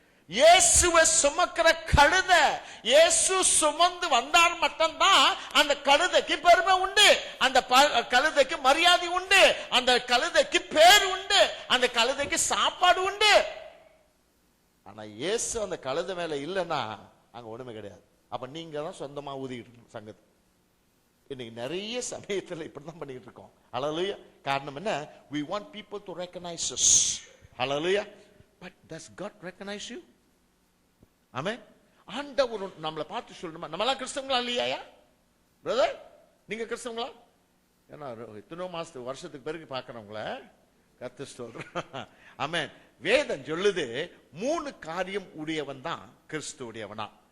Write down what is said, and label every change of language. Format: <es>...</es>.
<ta>இயேசுவை சுமக்கிற கழுதை, இயேசு சுமந்து வந்தால் மட்டும்தான் அந்த கழுதைக்கு பெருமை உண்டு, அந்த கழுதைக்கு மரியாதை உண்டு, அந்த கழுதைக்கு பேர் உண்டு, அந்த கழுதைக்கு சாப்பாடு உண்டு. ஆனா இயேசு அந்த கழுதை மேல இல்லைன்னா அங்க ஒண்ணுமே கிடையாது. அப்ப நீங்க தான் சொந்தமா ஊதிக்கிட்டு சங்கத்து. இன்னைக்கு நிறைய சமயத்துல இப்படிதான் பண்ணிட்டு இருக்கோம். Hallelujah. காரணம் என்ன,</ta> <en>we want people to recognize us. Hallelujah. But does God recognize you?</en> <ta>ஆமென். ஆண்டவர் நம்மளை பார்த்து சொல்லணுமா, நம்மளாம் கிறிஸ்தவங்களா இல்லையா பிரதர்? நீங்க கிறிஸ்தவங்களா? ஏன்னா எத்தனோ மாசத்துக்கு வருஷத்துக்கு பிறகு பாக்குறவங்கள கர்த்தர் சொல்றேன். ஆமென். வேதம் சொல்லுது 3 காரியம் உடையவன் தான் கிறிஸ்து உடையவனா.</ta>